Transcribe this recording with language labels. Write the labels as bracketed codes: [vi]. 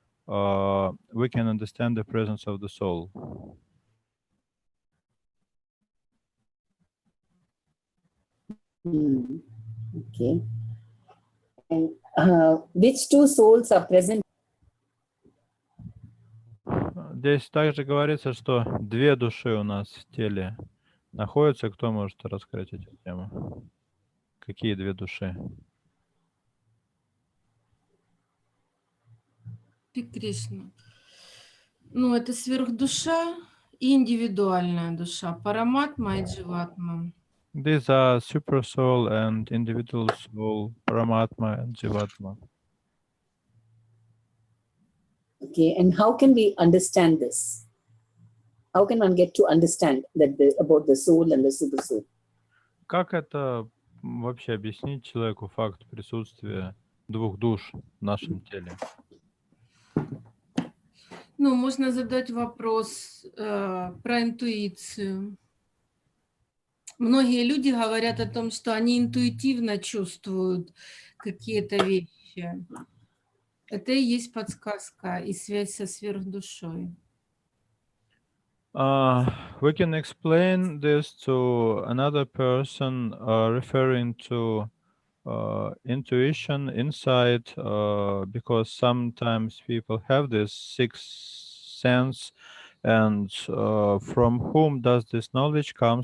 [en] We can understand the presence of the soul. Okay. And which two souls are present? [ru] Здесь также говорится, что две души у нас в теле находятся. Кто может раскрыть эту тему? Какие две души? Кришна. Ну, это сверхдуша и индивидуальная душа. Параматма и дживатма. [en] These are super soul and individual soul, Paramatma and Jivatma. Okay, and how can we understand this? How can one get to understand that about the soul and the super soul? [ru] Как это вообще объяснить человеку факт присутствия двух душ в нашем теле? Ну, можно задать вопрос про интуицию. Многие люди говорят о том, что они интуитивно чувствуют какие-то вещи. Это и есть подсказка и связь со сверхдушой. [en] We can explain this to another person referring to intuition, insight, because sometimes people have this sixth sense, and from whom does this knowledge come?